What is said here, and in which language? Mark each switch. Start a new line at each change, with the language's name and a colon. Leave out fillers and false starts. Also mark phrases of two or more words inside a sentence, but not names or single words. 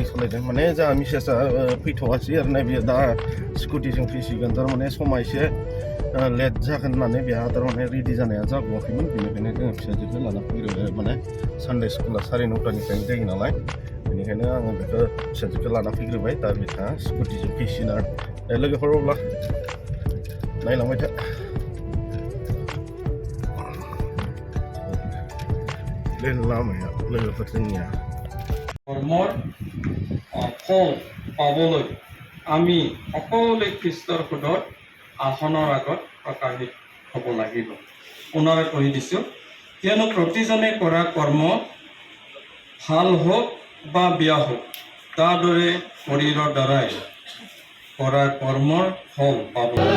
Bodo: सालायदों माने जोंहा मिसेसआ फैथ'वासै आरोना बियो दा स्कुटिजों फैसिगोन थारमाने समा एसे लेट जागोन होननानै बेहा थारमाने रेडि जानाया जाबावाखैमोन बेनिखायनो जोङो फिसाजोखौ लाना फैग्रोबाय माने सानडे स्कुला 9:30निफ्रायनो जायो नालाय बेनिखायनो आङो बेखौ फिसाजोखौ लाना फैग्रोबाय दा बिथाङा स्कुटिजों फैसिगोन आरो लोगोफोर अब्ला नायलांबाय था बे लामाया लोगोफोर जोंनिया
Assamese: কৰ্মৰ ফল পাবলৈ আমি সকলোৱে খ্ৰীষ্টৰ পদত আসনৰ আগত প্ৰকাশিত হ'ব লাগিব পুনৰ কৈ দিছোঁ কিয়নো প্ৰতিজনে কৰা কৰ্ম ভাল হওক বা বেয়া হওক তাৰ দৰে শৰীৰৰ দ্বাৰাই কৰা কৰ্মৰ ফল পাব